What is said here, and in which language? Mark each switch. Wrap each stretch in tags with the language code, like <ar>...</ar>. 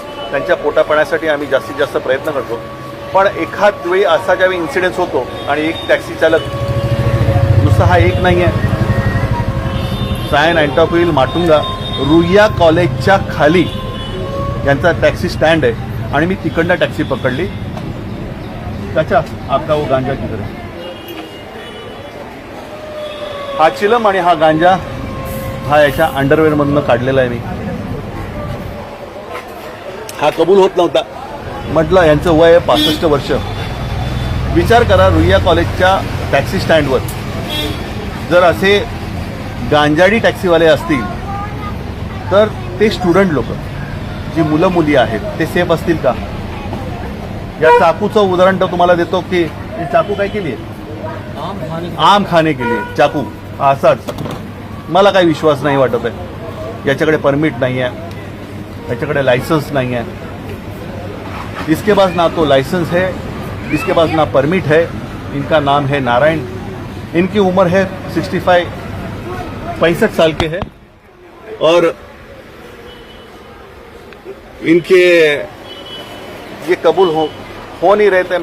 <mr>त्यांच्या पोटापाण्यासाठी आम्ही जास्तीत जास्त प्रयत्न करतो. पण एखाद वेळी असा ज्यावेळी इन्सिडेंट्स होतो आणि एक टॅक्सी चालक, नुसता हा एक नाही आहे, सायन अँटॉफिल माटुंगा रुईया कॉलेजच्या खाली यांचा टॅक्सी स्टँड आहे आणि मी तिकडनं टॅक्सी पकडली.</mr> <hi>चाचा आपका वो गांजा किधर है?</hi> <mr>हा चिलम आणि हा गांजा हा याच्या अंडरवेअरमधनं काढलेला आहे मी. हा कबूल होत नव्हता. म्हटलं यांचं वय आहे 65 वर्ष. विचार करा, रुईया कॉलेजच्या टॅक्सी स्टँडवर जर असे गांजाडी टॅक्सीवाले असतील तर ते स्टुडंट लोक, जी मुलं मुली आहेत, ते सेफ असतील का? या चाकूचं उदाहरण तर तुम्हाला देतो की हे चाकू काय केली आहे?</mr> <hi>आम खाने के लिए चाकू.</hi> <mr>असाच मला काही विश्वास नाही वाटत आहे. याच्याकडे परमिट नाही आहे, याच्याकडे</mr> <hi>लायसन्स नहीं है. इसके पास ना तो लाइसेंस है, इसके पास ना परमिट है. इनका नाम है नारायण. इनकी उम्र है 65 साल के है और इनके ये कबूल हो नहीं रहे थे.</hi>